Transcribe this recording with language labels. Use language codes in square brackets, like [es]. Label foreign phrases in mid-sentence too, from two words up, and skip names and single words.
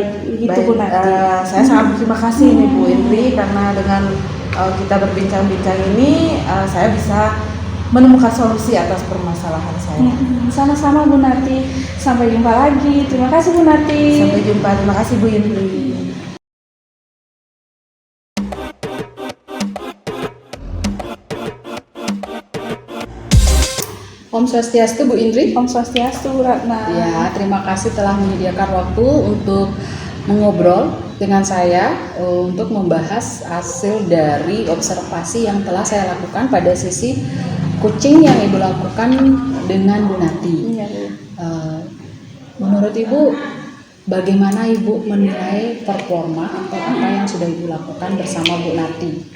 [id] Gitu Bu Nati. Saya sangat berterima kasih nih Bu Indri karena dengan kita berbincang-bincang ini saya bisa menemukan solusi atas permasalahan saya. Sama-sama Bu Nati. Sampai jumpa lagi. Terima kasih Bu Nati. Sampai jumpa. Terima kasih Bu Indri. [ban] Om Swastiastu Bu Indri. Om Swastiastu Bu Ratna. [id] Ya, terima kasih telah menyediakan waktu untuk mengobrol dengan saya untuk membahas hasil dari observasi yang telah saya lakukan pada sisi kucing yang Ibu lakukan dengan Bu Nati. Iya, Bu. Menurut Ibu, bagaimana Ibu menilai performa atau apa yang sudah Ibu lakukan bersama Bu Nati?